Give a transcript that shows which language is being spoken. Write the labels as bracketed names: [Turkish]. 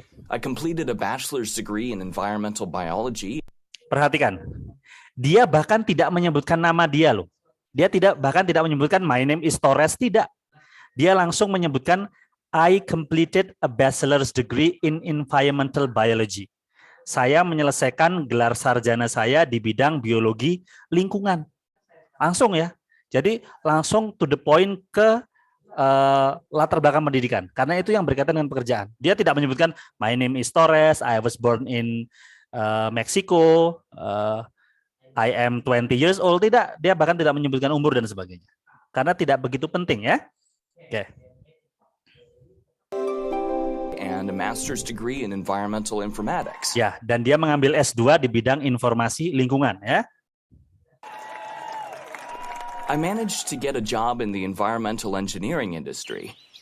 [English] I completed a bachelor's degree in environmental biology. [Indonesian] Perhatikan, dia bahkan tidak menyebutkan nama dia loh. Dia bahkan tidak menyebutkan [English] my name is Torres, [Indonesian] tidak. Dia langsung menyebutkan [English] I completed a bachelor's degree in environmental biology. [Indonesian] Saya menyelesaikan gelar sarjana saya di bidang biologi lingkungan. Langsung ya. Jadi langsung [English] to the point [Indonesian] ke latar belakang pendidikan, karena itu yang berkaitan dengan pekerjaan. Dia tidak menyebutkan [English] my name is Torres, I was born in Mexico, I am 20 years old, [Indonesian] tidak. Dia bahkan tidak menyebutkan umur dan sebagainya, karena tidak begitu penting, ya. Oke. [English] And a master's degree in environmental informatics. [Indonesian] Ya, dan dia mengambil S2 di bidang informasi lingkungan, ya. [English] I managed to get a job in the environmental engineering industry.